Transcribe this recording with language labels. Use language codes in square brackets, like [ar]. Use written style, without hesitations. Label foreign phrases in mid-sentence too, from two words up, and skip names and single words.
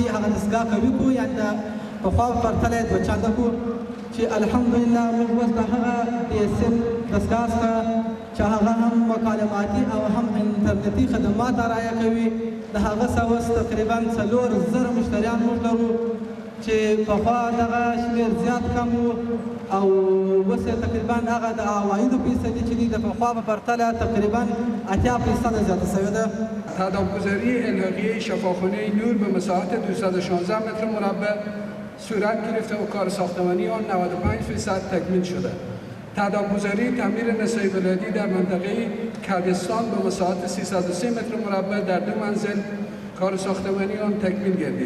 [ps] هغه دستګاه قوي کړو یعنې د پخوا په پرتله یې دوه چنده کړو چې الحمدلله موږ اوس د هغه DSL دستګاه څخه چې هغه هم مکالماتي او هم انټرنیټي خدمات ارایه کوي د هغه څخه اوس تقریبا 4,000 مشتریان موږ لرو چې پخوا دغه شمېر زیات کم و او اوس تقریبا هغه د عوایدو فیصدي چې دي د پخوا په پرتله تقریبا 80% زیاته شوې ده. [fa] تداوم‌گذاری الحاقیه شفاخانه نور به مساحت 216 متر مربع صورت گرفته و کار ساختمانی آن 95% تکمیل شده. تداوم‌گذاری تعمیر نسای بلدی در منطقه کردستان به مساحت 303 متر مربع در 2 منزل کار ساختمانی آن تکمیل گردید.